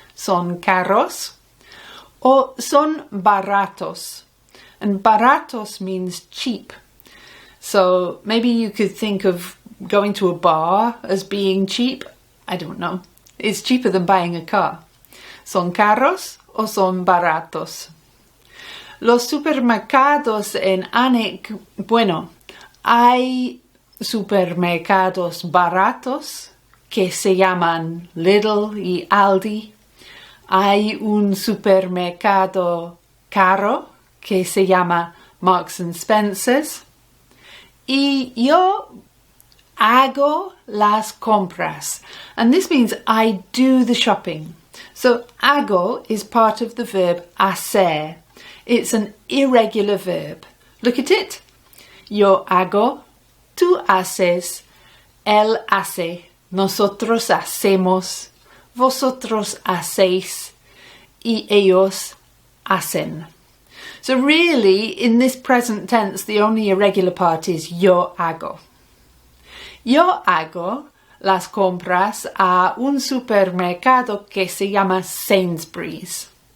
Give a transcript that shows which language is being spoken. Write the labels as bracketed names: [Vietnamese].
[Spanish] ¿Son caros? [English] Or [Spanish] son baratos? [English] And [Spanish] baratos [English] means cheap. So maybe you could think of going to a bar as being cheap. I don't know. It's cheaper than buying a car. [Spanish] ¿Son caros o son baratos? Los supermercados en Anik, bueno, hay supermercados baratos que se llaman Lidl y Aldi. Hay un supermercado caro que se llama Marks and Spencer's. Y yo hago las compras. [English] And this means I do the shopping. So hago is part of the verb hacer. It's an irregular verb. Look at it. [Spanish] Yo hago, tú haces, él hace, nosotros hacemos, vosotros hacéis, y ellos hacen. [English] So really, in this present tense, the only irregular part is yo hago. [Spanish] Yo hago las compras a un supermercado que se llama Sainsbury's.